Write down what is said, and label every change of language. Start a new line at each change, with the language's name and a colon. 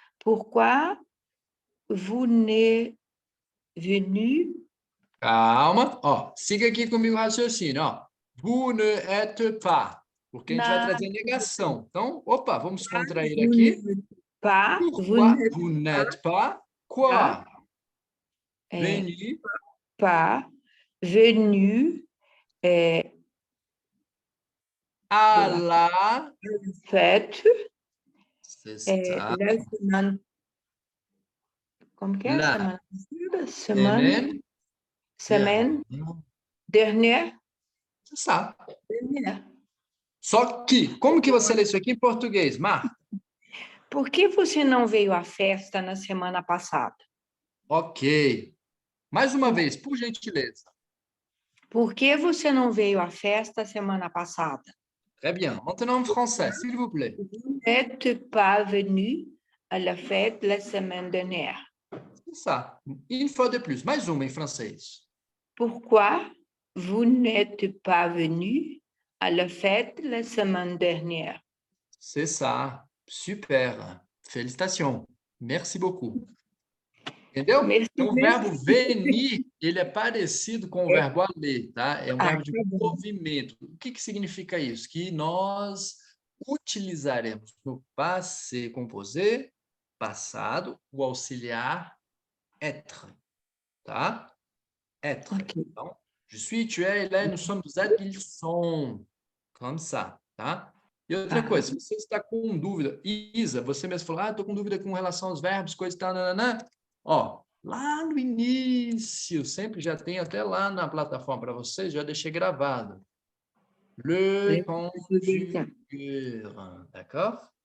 French: Pourquoi vous n'êtes venu...
Portuguese: Calma, ó, siga aqui comigo o raciocínio, ó.
French: Vous ne êtes pas,
Portuguese: porque a gente vai trazer negação. Então, opa, vamos contrair
French: Vous
Portuguese: aqui.
French: n'êtes pas, Pourquoi vous n'êtes pas quoi? Venu pas venu à la la... fête C'est ça. la semaine...
Portuguese: Como que é?
French: La
Portuguese: Semana passada?
French: semaine Semaine dernière. dernière. C'est ça. Dernière.
Portuguese: Só que, como que você lê isso aqui em português, Marta? Por que você não veio à festa na semana passada? Ok. Mais uma vez, por gentileza. Por que você não veio à festa semana passada?
French: Très bien. Maintenant en français, s'il vous plaît. Vous n'êtes pas venu à la fête la semaine dernière. C'est ça. Une fois de plus.
Portuguese: Mais uma em francês.
French: Pourquoi vous n'êtes pas venu à la fête la semaine dernière? C'est ça. Super. Félicitations. Merci beaucoup.
Portuguese: Entendeu?
French: Merci,
Portuguese: Então, o
French: merci.
Portuguese: verbo venir, ele é parecido com o verbo aller, tá? É um verbo de tá bom. movimento. O que que significa isso? Que nós utilizaremos no passé composé, passado, o auxiliar être, tá? Être. Ok.
French: Então, je suis, tu es, il est, nous sommes, vous êtes, ils sont. Comme ça,
Portuguese: tá? E outra coisa, se você está com dúvida, Isa, você mesmo falou, estou com dúvida com relação aos verbos, coisa e tal, nananã. Ó, lá no início, sempre já tem até lá na plataforma para vocês, já deixei gravado.
French: Le conjugueur, d'accord?